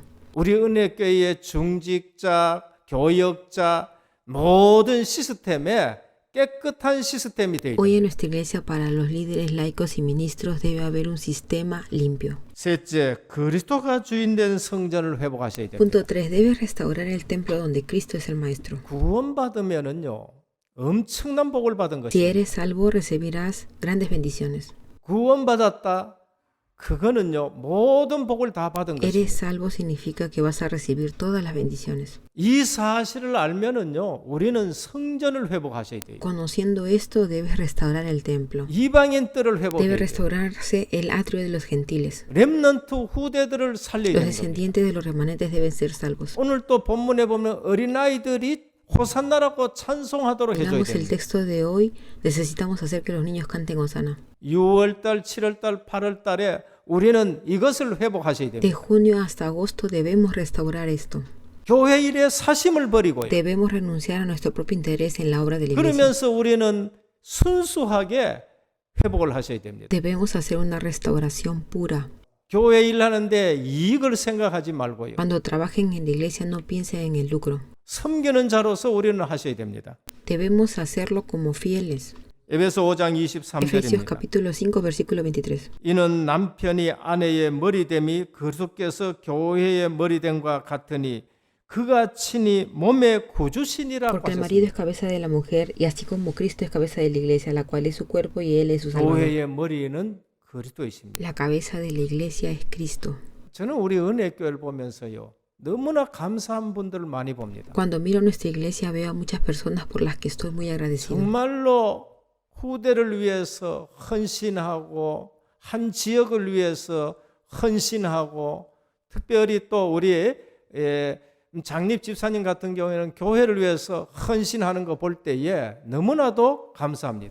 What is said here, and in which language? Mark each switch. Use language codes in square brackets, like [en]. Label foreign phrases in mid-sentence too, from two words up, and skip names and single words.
[ko] 우리 은혜교회의 중직자, 교역자 모든 시스템에 깨끗한 시스템이 되어 [es] Hoy [ko] 있다. [es] en nuestra iglesia para los líderes laicos y ministros debe haber un sistema limpio. [ko] 셋째, 그리스도가 주인된 성전을 회복하셔야 됩니다. [es] Punto 3. Debe restaurar el templo donde Cristo es el maestro. [ko] 구원받으면은요 엄청난 복을 받은 [es] Si [ko] 것입니다. [es] eres salvo recibirás grandes bendiciones. [ko] 구원받았다. 그거는요 모든 복을 다 받은 [es] Eres [ko] 것입니다. [es] salvo significa que vas a recibir todas las bendiciones. [ko] 이 사실을 알면은요 우리는 성전을 회복하셔야 돼요. [es] Conociendo esto, debes restaurar el templo. [ko] 이방인 뜰을 [es] Debe [ko] 회복해야 돼요. [es] restaurarse el atrio de los gentiles. [ko] 렘넌트 후대들을 살려야 [es] Los [ko] 되는 겁니다. [es] descendientes de los remanentes deben ser salvos. [ko] 오늘 또 본문에 보면 어린아이들이 호산나라고 찬송하도록 해줘야 [es] Leamos el [ko] 됩니다. [es] texto de hoy. Necesitamos hacer que los niños canten Hosana. [ko] 6월달, 7월달, 8월달에 우리는 이것을 회복하셔야 [es] De [ko] 됩니다. [es] junio hasta agosto debemos restaurar esto. [ko] 교회 일에 사심을 버리고요. [es] Debemos renunciar a nuestro propio interés en la obra de la iglesia. [ko] 그러면서 우리는 순수하게 회복을 하셔야 됩니다. [es] Debemos hacer una restauración pura. [ko] 교회 일하는데 이익을 생각하지 말고요. [es] Cuando trabajen en la iglesia no piensen en el lucro. [ko] 섬기는 자로서 우리는 하셔야 됩니다. [es] Debemos hacerlo como fieles. [ko] 에베소 5장 [es] Efesios [ko] 23절입니다. [es] capítulo 5 versículo 23. [ko] 이는 남편이 아내의 머리됨이 그리스도께서 교회의 머리됨과 같으니 그가 친히 몸의 구주신이라고 [es] Porque el marido [ko] 하셨습니다. [es] es cabeza de la mujer y así como Cristo es cabeza de la iglesia, la cual es su cuerpo y él es su salvador. [ko] 교회의 머리는 그리스도이십니다. [es] La cabeza de la iglesia es Cristo. [ko] 저는 우리 은혜교회를 보면서요. 너무나 감사한 분들을 많이 봅니다. [es] Cuando miro nuestra iglesia veo a muchas personas por las que estoy muy agradecido. [ko] 정말로 후대를 위해서 헌신하고 한 지역을 위해서 헌신하고 특별히 또 우리 장립 집사님 같은 경우에는 교회를 위해서 헌신하는 거 볼 때에 너무나도 감사합니다.